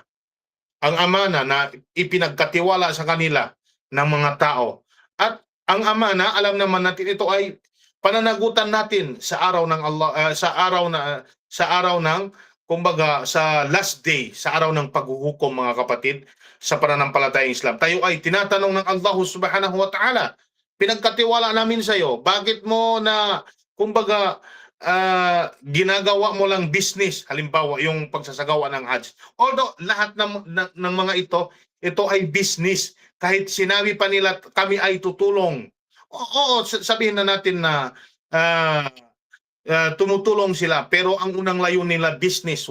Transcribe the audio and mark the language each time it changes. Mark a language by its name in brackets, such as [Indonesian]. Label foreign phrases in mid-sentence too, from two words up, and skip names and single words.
[Filipino] Ang amana na ipinagkatiwala sa kanila ng mga tao. At ang amana, alam naman natin, ito ay pananagutan natin sa araw ng Allah, sa araw ng, kumbaga, sa [English] last day, [Filipino] sa araw ng paghuhukom mga kapatid sa pananampalatayang Islam. Tayo ay tinatanong ng Allah [Arabic] سبحانه وتعالى, [Filipino] pinagkatiwala namin sa iyo, bakit mo na, kumbaga, ginagawa mo lang business, halimbawa yung pagsasagawa ng Hajj. Although lahat ng mga ito ay business. Kahit sinabi pa nila kami ay tutulong, oo, sabihin na natin na tumutulong sila, pero ang unang layunin nila business.